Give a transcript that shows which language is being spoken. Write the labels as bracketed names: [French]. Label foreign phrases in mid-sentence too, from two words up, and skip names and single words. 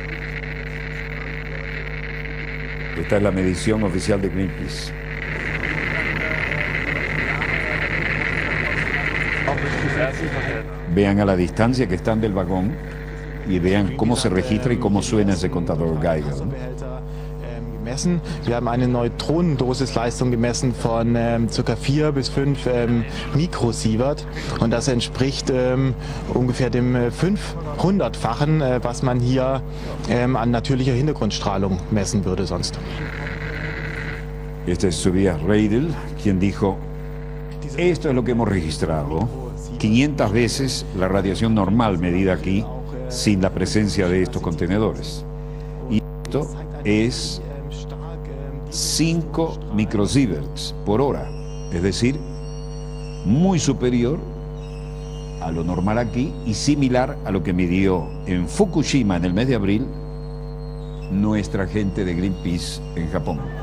[Spanish] Esta es la medición oficial de Greenpeace. Vean a la distancia que están del vagón y vean cómo se registra y cómo suena ese contador Geiger, ¿no? [German] Wir haben eine Neutronendosisleistung gemessen von ca. 4 bis 5 Mikrosievert und das entspricht ungefähr dem 500-fachen, was man hier an natürlicher Hintergrundstrahlung messen würde sonst. [Spanish] Este es Tobias Reidel, quien dijo: esto es lo que hemos registrado, 500 veces la radiación normal medida aquí sin la presencia de estos contenedores. Y esto es 5 microsieverts por hora, es decir, muy superior a lo normal aquí y similar a lo que midió en Fukushima en el mes de abril nuestra gente de Greenpeace en Japón.